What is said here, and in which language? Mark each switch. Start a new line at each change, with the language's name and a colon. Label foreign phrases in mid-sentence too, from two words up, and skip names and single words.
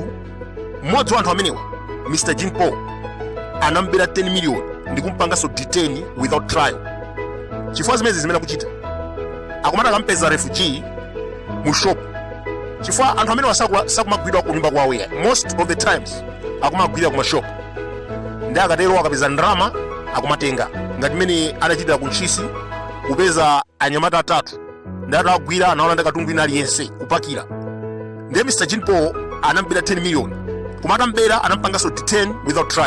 Nyanja: Mmodzi wa anthu amenewa Mr. Jean Paul anambera 10 million ndi kumpanganso
English: detain without trial.
Nyanja: Chifukwa zimezi zimene akuchita akumata akampeza refugee mu shop, chifukwa anthu amenewa sakumagwidwa ku nyumba kwawo.
English: Most of the times
Nyanja: akumagwira ku mashop, ndi akatero akapeza ndalama akumatenga, ngati mmene anachitira ku Ntchisi kupeza anyamata atatu ndi atagwira anawalanda katundu ina aliyense kupakira. Ndiye Mr. Jean Paul anambera 10 million kumata mbera anampanganso
English: detain without trial.